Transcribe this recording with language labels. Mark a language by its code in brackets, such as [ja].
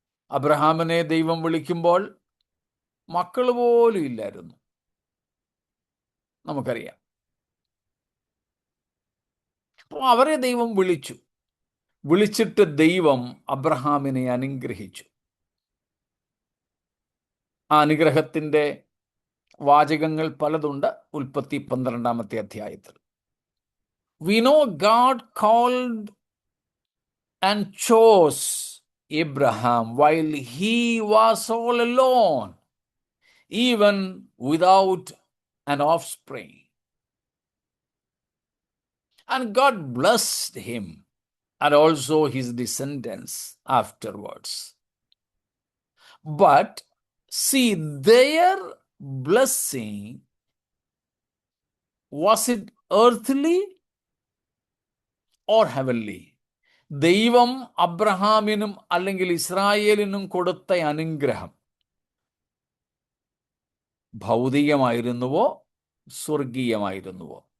[ml] അബ്രഹാമിനെ ദൈവം വിളിക്കുമ്പോൾ മക്കൾ പോലും ഇല്ലായിരുന്നു, നമുക്കറിയാം. അപ്പോൾ അവരെ ദൈവം വിളിച്ചു. വിളിച്ചിട്ട് ദൈവം അബ്രഹാമിനെ അനുഗ്രഹിച്ചു. ആ അനുഗ്രഹത്തിൻ്റെ വാചകങ്ങൾ പലതുണ്ട്. ഉൽപ്പത്തി 12-ാമത്തെ അധ്യായത്തിൽ [en] we know God called and chose Abraham while he was all alone, even without an offspring. And God blessed him and also his descendants afterwards. But see, their blessing, was it earthly or heavenly? [ml] ദൈവം അബ്രഹാമിനും അല്ലെങ്കിൽ ഇസ്രായേലിനും കൊടുത്ത അനുഗ്രഹം ഭൗതികമായിരുന്നുവോ സ്വർഗീയമായിരുന്നുവോ?